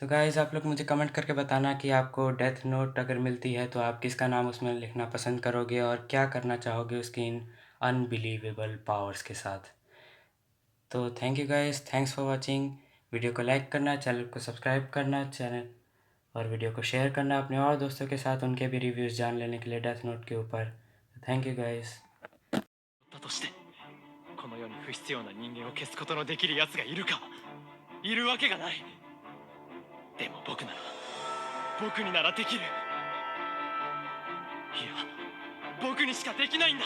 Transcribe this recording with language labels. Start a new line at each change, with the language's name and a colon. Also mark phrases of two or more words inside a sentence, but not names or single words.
Hindi: तो गाइज़ आप लोग मुझे कमेंट करके बताना कि आपको डेथ नोट अगर मिलती है तो आप किसका नाम उसमें लिखना पसंद करोगे और क्या करना चाहोगे उसकी इन
English: unbelievable powers
Hindi: के साथ। तो
English: thank you guys, thanks for watching.
Hindi: वीडियो को लाइक करना, चैनल को सब्सक्राइब करना, चैनल और वीडियो को शेयर करना अपने और दोस्तों के साथ, उनके भी रिव्यूज़ जान लेने के लिए डेथ नोट के ऊपर।
English: Thank you guys.
Japanese: だとしてこの世に不必要な人間を消すことのできる奴がいるか、いるわけがない。でも僕にならできる。いや、僕にしかできないんだ。